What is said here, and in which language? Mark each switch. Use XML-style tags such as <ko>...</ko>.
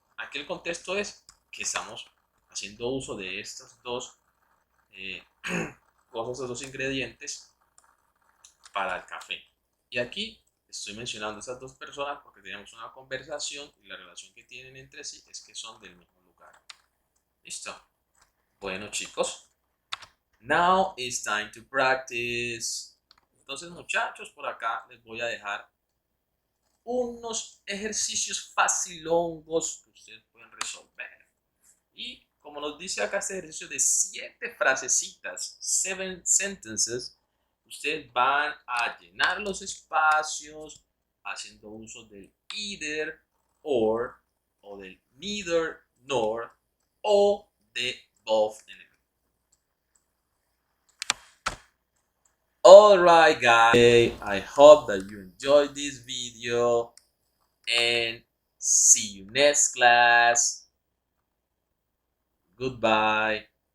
<es>Aquí el contexto es que estamos haciendo uso de estas dos eh, cosas, estos dos ingredientes para el café. Y aquí estoy mencionando a estas dos personas porque tenemos una conversación y la relación que tienen entre sí es que son del mismo lugar. ¿Listo? Bueno, chicos,</es> <en>now it's time to practice.</en> <es>Entonces, muchachos, por acá les voy a dejar unos ejercicios facilongos que ustedes pueden resolver. Y como nos dice acá este ejercicio de 7 frasecitas,</es> <en>7 sentences,</en> <es>ustedes van a llenar los espacios haciendo uso del either, or, o del</es> <en>neither, nor,</en> <es>o de both en el.</es> <en>Alright guys, I hope that you enjoyed this video and see you next class. Goodbye.</en>